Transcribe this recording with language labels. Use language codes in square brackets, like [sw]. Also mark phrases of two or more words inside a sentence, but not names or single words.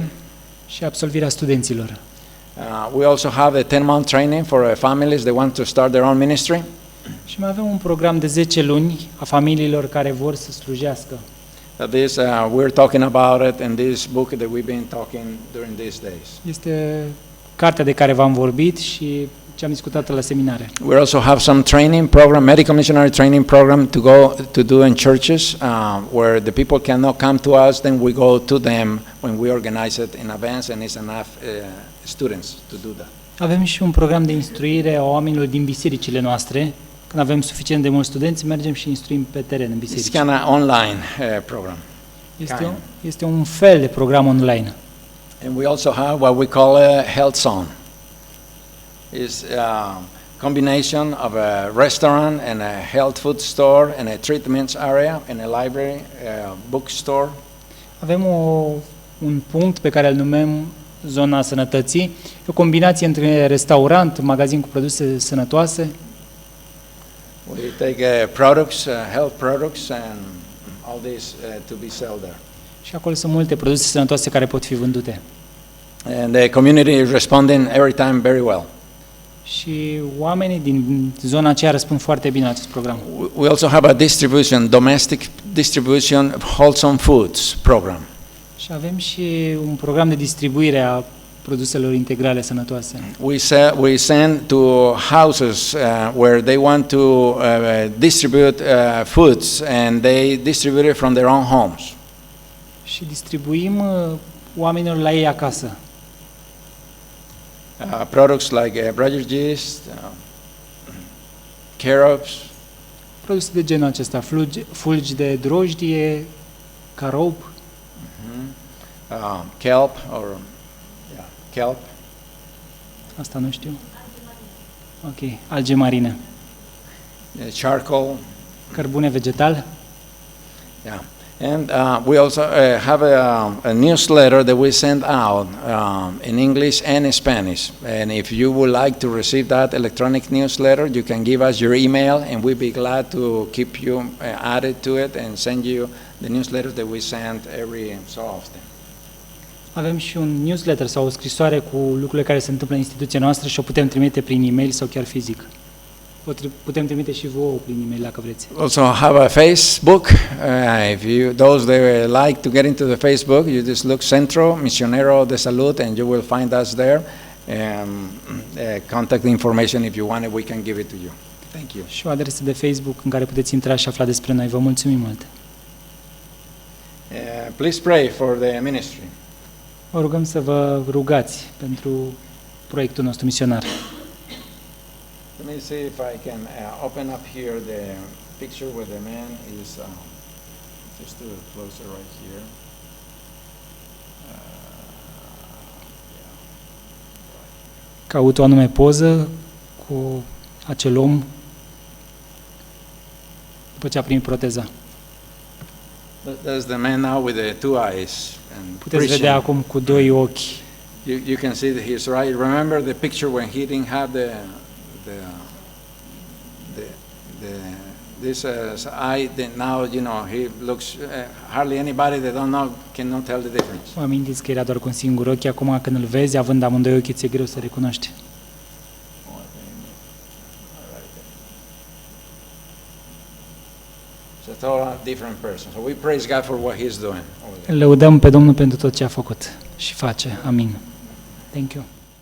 [ro] și absolvirea studenților. [en] We also have a 10-month training for families that want to start their own ministry. [ro] Și mai avem un program de 10 luni a familiilor care vor să slujească. [en] This we're talking about it in this book that we've been talking during these days. [ro] Este cartea de care v-am vorbit și ce am discutat la seminare. [en] We also have some training program, medical missionary training program to go to do in churches where the people cannot come to us, then we go to them when we organize it in advance and it's enough students to do that. [ro] Avem și un program de instruire a oamenilor din bisericile noastre. Când avem suficient de mulți studenți, mergem și instruim pe teren în [en] It's [ro] biserici. [en] kind of online program. [ro] Este un fel de program online. [en] And we also have what we call a health zone. It's a combination of a restaurant and a health food store and a treatments area and a library, bookstore. [ro] Avem un punct pe care îl numim zona sănătății. E o combinație între restaurant, magazin cu produse sănătoase. [en] We take products, health products and all these to be sold there. [ro] Și acolo sunt multe produse sănătoase care pot fi vândute. [en] And the community is responding every time very well. [ro] Și oamenii din zona aceea răspund foarte bine la acest program. [en] We also have a distribution, domestic distribution of wholesome foods program. [ro] Și avem și un program de distribuire a produselor integrale sănătoase. [en] We send to houses where they want to distribute foods and they distribute it from their own homes. [ro] Și distribuim oamenilor la ei acasă. [en] Products like Brother yeast, carrots, [ro] Produse de genul acesta, fulgi de drojdie, carop, [en] kelp or kelp, [ro] asta nu știu. Ok, alge marine, [en] charcoal, [ro] cărbune vegetal. [en] yeah. And we also have a newsletter that we send out in English and in Spanish. And if you would like to receive that electronic newsletter, you can give us your email and we'd be glad to keep you added to it and send you the newsletters that we send every so often. [ro] Avem și un newsletter sau o scrisoare cu lucrurile care se întâmplă în instituția noastră și o putem trimite prin e-mail sau chiar fizic. Putem trimite și vouă prin e-mail dacă vreți. [en] Also have a Facebook. If you those that like to get into the Facebook, you just look Centro Misionero de Salud and you will find us there. Contact information if you want it, we can give it to you. Thank you. [ro] Și o adresă de Facebook în care puteți intra și afla despre noi. Vă mulțumim mult. [en] Please pray for the ministry. [ro] Vă rugăm să vă rugați pentru proiectul nostru misionar. [en] Let me see if I can open up here the picture where the man is, just do it closer right here. [ro] Caut o anume poză cu acel om după ce a primit proteza. [en] There's the man now with the two eyes and [ro] Puteți vedea acum cu doi ochi. [en] You can see that he's right. Remember the picture when he didn't have this eye. Then now he looks hardly anybody that don't know cannot tell the difference. [ro] Vă amintiți că era doar cu un singur ochi, acum când îl vezi, având amândoi ochii, ți-e greu să recunoști. [en] It's a total different person. So we praise God for what he's doing. [ro] Lăudăm pe Domnul pentru tot ce a făcut și face. Amin. [en] Thank you.